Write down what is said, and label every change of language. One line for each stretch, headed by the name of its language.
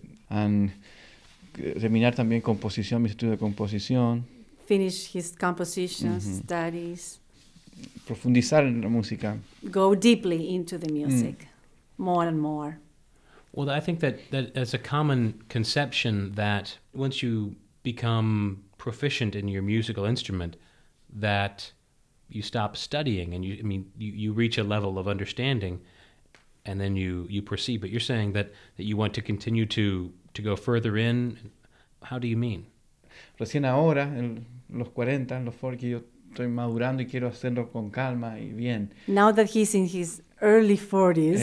Spanish: and terminar también composición, mis estudios de composición.
English: Finish his compositions, studies.
Spanish: Profundizar en la música.
English: Go deeply into the music, more and more. Well, I think that's a common conception that once you become proficient in your musical instrument, that you stop studying and you reach a level of understanding and then you proceed. But you're saying that you want to continue to to go further in? How do you mean?
Spanish: Recién ahora, en los 40, en los 40, yo estoy madurando y quiero hacerlo con calma y bien.
English: Now that he's in his early 40s,